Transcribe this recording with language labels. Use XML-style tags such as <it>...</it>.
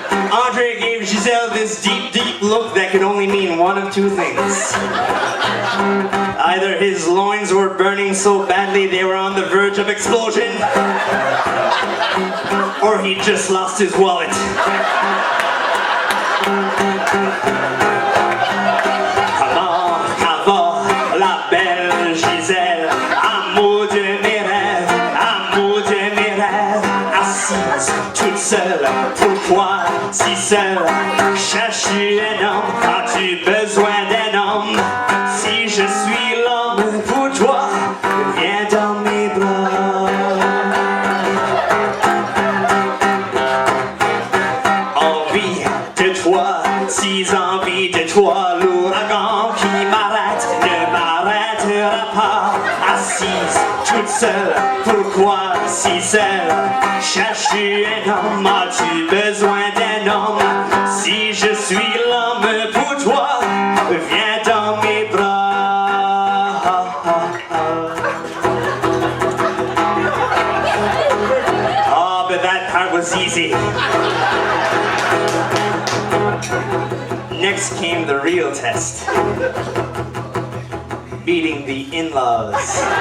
<en>André gave Gisèle this deep, deep look that could only mean one of two things. Either his loins were burning so badly they were on the verge of explosion, or he just lost his wallet.</en> <fr>Comment va la belle Gisèle, amour de mes rêves, amour de mes rêves, assise toute seule, pourquoi si seule? Cherches un homme, as-tu besoin d'un homme? Si je suis l'homme pour toi, viens dans mes bras. Envie de toi, si envie de toi, l'ouragan qui m'arrête ne m'arrêtera pas. Assise toute seule, pourquoi si seule? Cherches un homme, as-tu besoin d'un homme? Si je suis l'homme pour toi, viens dans mes bras.</fr> <en>Oh, but that part was easy. Next came the real test. Beating the in-laws.</en>